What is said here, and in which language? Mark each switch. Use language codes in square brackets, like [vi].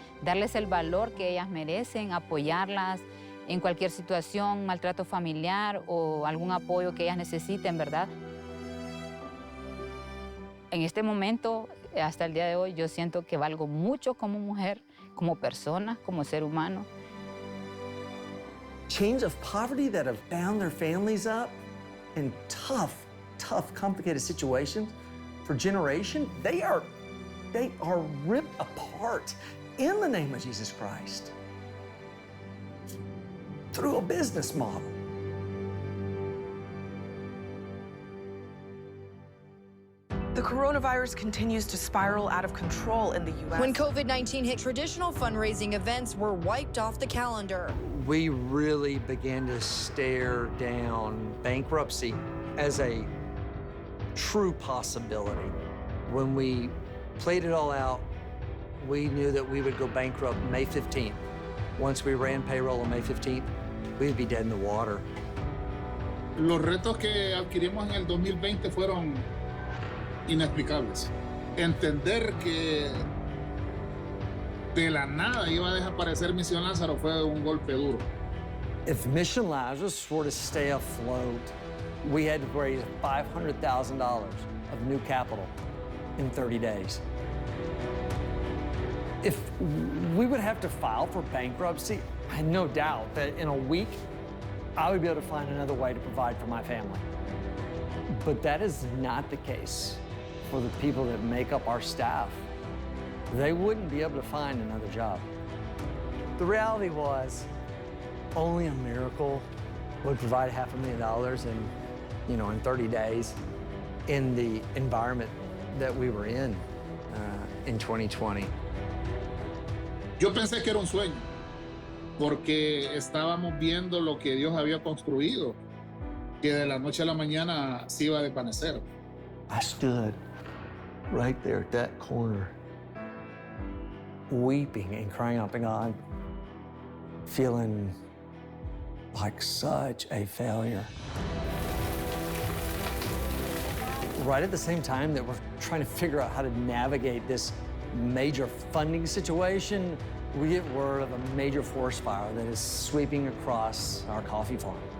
[es] Darles el valor que ellas merecen, apoyarlas en cualquier situación, maltrato familiar o algún apoyo que ellas necesiten, ¿verdad? En este momento, hasta el día de hoy, yo siento que valgo mucho como mujer, como persona, como ser humano. [en] Chains of poverty that have bound their families up in tough, complicated situations for generations, they are ripped apart in the name of Jesus Christ through a business model. The coronavirus continues to spiral out of control in the U.S. When COVID-19 hit, traditional fundraising events were wiped off the calendar. We really began to stare down bankruptcy as a true possibility. When we played it all out, we knew that we would go bankrupt May 15th. Once we ran payroll on May 15th, we would be dead in the water. [es] Los retos que adquirimos en el 2020 fueron inexplicables. Entender que de la nada iba a desaparecer Misión Lázaro fue un golpe duro. [en] If Mission Lazarus were to stay afloat, we had to raise $500,000 of new capital in 30 days. If we would have to file for bankruptcy, I had no doubt that in a week, I would be able to find another way to provide for my family. But that is not the case for the people that make up our staff. They wouldn't be able to find another job. The reality was, only a miracle would provide $500,000 in 30 days in the environment that we were in 2020. [es] Yo pensé que era un sueño, porque estábamos viendo lo que Dios había construido, que de la noche a la mañana se iba a desvanecer. [en] I stood right there at that corner, weeping and crying out to God, feeling like such a failure. Right at the same time that we're trying to figure out how to navigate this major funding situation, we get word of a major forest fire that is sweeping across our coffee farm.